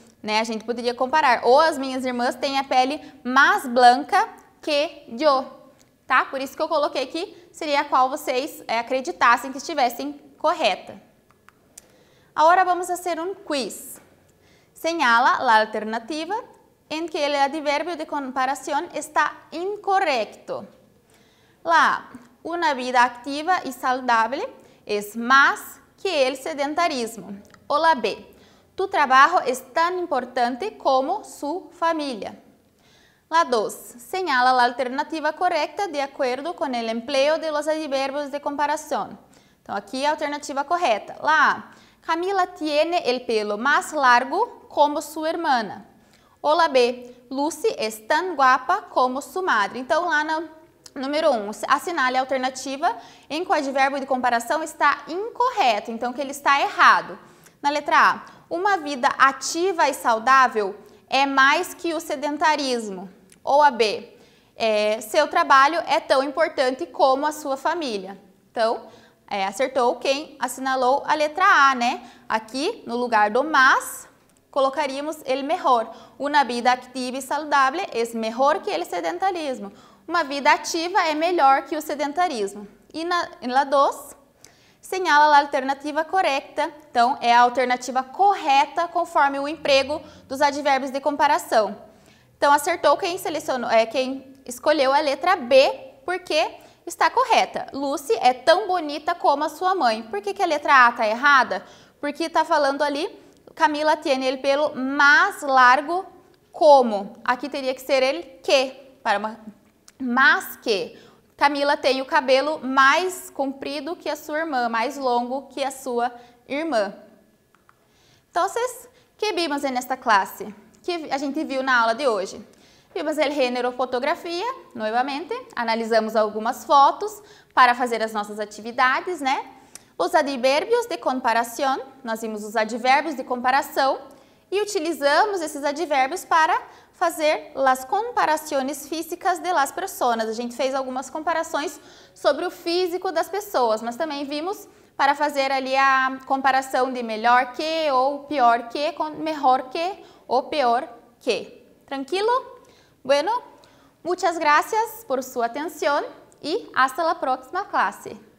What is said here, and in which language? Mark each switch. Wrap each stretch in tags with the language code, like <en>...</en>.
<pt>Né? A gente poderia comparar. Ou as minhas irmãs têm a pele mais branca que eu. Tá? Por isso que eu coloquei aqui, seria a qual vocês acreditassem que estivessem correta. Agora vamos fazer um quiz. Señala a alternativa em que o advérbio de comparação está incorrecto.</pt> <es>La una vida activa y saludable es más que el sedentarismo. O la B, tu trabajo es tan importante como su familia. La 2, señala la alternativa correcta de acuerdo con el empleo de los adverbios de comparación.</es> <pt>Então, aqui a alternativa correta.</pt> <es>La A, Camila tiene el pelo más largo como su hermana. O la B, Lucy es tan guapa como su madre.</es> <pt>Então, lá no número 1, assinale a alternativa em que o advérbio de comparação está incorreto, então que ele está errado. Na letra A, uma vida ativa e saudável é mais que o sedentarismo. Ou a B, seu trabalho é tão importante como a sua família. Então, acertou quem assinalou a letra A, né? Aqui, no lugar do mas, colocaríamos</pt> <es>el mejor. Una vida activa</es> <pt>e saudável é melhor que</pt> <es>el sedentarismo.</es> <pt>Uma vida ativa é melhor que o sedentarismo. E na 2, señala a alternativa correta. Então, é a alternativa correta conforme o emprego dos advérbios de comparação. Então, acertou quem quem escolheu a letra B, porque está correta. Lucy é tão bonita como a sua mãe. Por que a letra A está errada? Porque está falando ali,</pt> <es>Camila tiene el pelo más largo como.</es> <pt>Aqui teria que ser</pt> <es>el que,</es> <pt>para uma... Mas que Camila tem o cabelo mais comprido que a sua irmã, mais longo que a sua irmã. Então, que vimos nesta classe? Que a gente viu na aula de hoje? Vimos o gênero fotografia, novamente, analisamos algumas fotos para fazer as nossas atividades, né? Os advérbios de comparação, nós vimos os advérbios de comparação e utilizamos esses advérbios para fazer as comparações físicas</pt> <es>de las personas.</es> <pt>A gente fez algumas comparações sobre o físico das pessoas, mas também vimos para fazer ali a comparação de melhor que ou pior que com melhor que ou pior que. Tranquilo?</pt> <es>Bueno, muchas gracias por su atención y hasta la próxima clase.</es>